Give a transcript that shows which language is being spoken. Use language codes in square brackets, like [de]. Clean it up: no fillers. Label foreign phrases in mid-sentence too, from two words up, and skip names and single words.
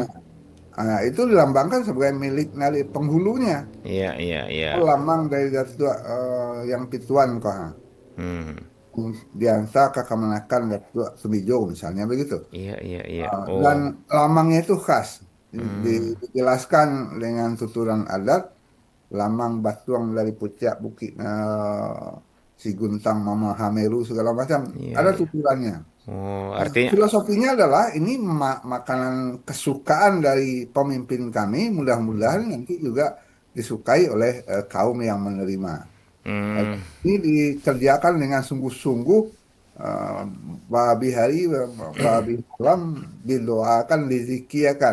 [id] Nah, itu dilambangkan sebagai milik dari penghulunya. Iya, iya, iya. Oh, lamang dari Datuk yang pituan kok. Hmm. Diantar ke Kemenakan Datuk Sumijo misalnya begitu. Iya, iya, iya. Dan Oh. lamangnya itu khas. Hmm. Dijelaskan dengan tuturan adat, [min] lamang batuang [id] dari puncak bukit si Guntang Mama Hameru segala macam. Iya, Ada iya. tuturannya. Oh, artinya Filosofinya adalah ini makanan kesukaan dari pemimpin kami, mudah-mudahan nanti juga disukai oleh kaum yang menerima. Eh, hmm, Ini dikerjakan dengan sungguh-sungguh, eh, babi hari, babi malam didoakan, dizikirkan.